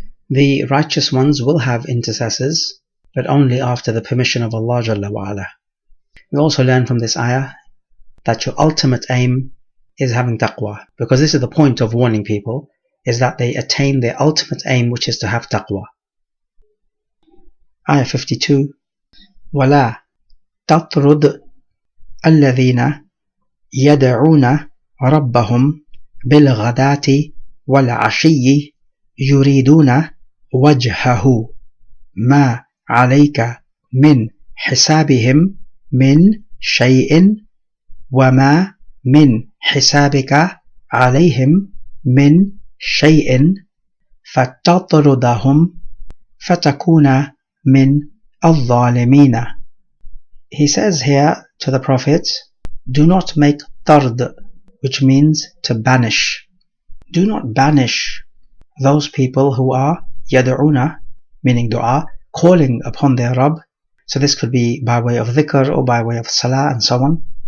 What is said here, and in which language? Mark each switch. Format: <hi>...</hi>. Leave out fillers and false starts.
<en>The righteous ones will have intercessors, but only after the permission of Allah Jalla wa Ala. We also learn from this ayah that your ultimate aim is having taqwa, because this is the point of warning people, is that they attain their ultimate aim, which is to have taqwa. Ayah 52.</en> <ar>وَلَا تَطْرُدْ الَّذِينَ يَدْعُونَ رَبَّهُمْ بِالْغَدَاةِ وَالْعَشِيِّ يُرِيدُونَ وَجْهَهُ مَا عليك من حسابهم من شيء وما من حسابك عليهم من شيء فتطردهم فتكون من الظالمين.</ar> <en>He says here to the Prophet, do not make tard, which means to banish. Do not banish those people who are yad'una, meaning dua, calling upon their Rabb. So this could be by way of dhikr or by way of salah and so on.</en>